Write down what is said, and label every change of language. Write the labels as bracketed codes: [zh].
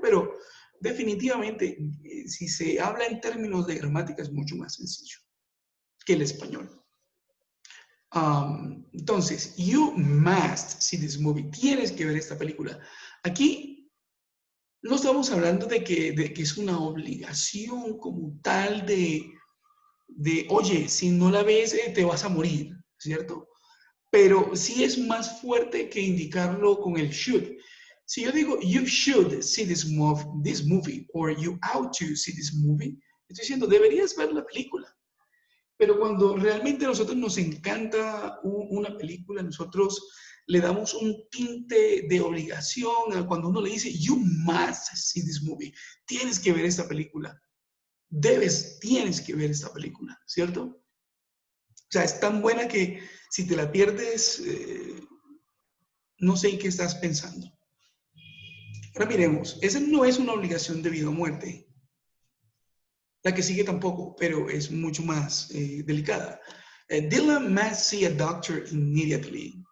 [es] Pero definitivamente, si se habla en términos de gramática, es mucho más sencillo que el español. Entonces, [en] you must see this movie. [es] Tienes que ver esta película. Aquí no estamos hablando de que es una obligación como tal oye, si no la ves, te vas a morir, ¿cierto? Pero sí es más fuerte que indicarlo con el should. Si yo digo, [en] you should see this movie, [es] or you ought to see this movie, estoy diciendo, deberías ver la película. Pero cuando realmente a nosotros nos encanta una película, nosotros le damos un tinte de obligación a cuando uno le dice, [en] you must see this movie, [es] tienes que ver esta película, tienes que ver esta película, ¿cierto? O sea, es tan buena que si te la pierdes, no sé en qué estás pensando. Ahora miremos, esa no es una obligación de vida o muerte. La que sigue tampoco, pero es mucho más delicada. [en] Dylan must see a doctor immediately.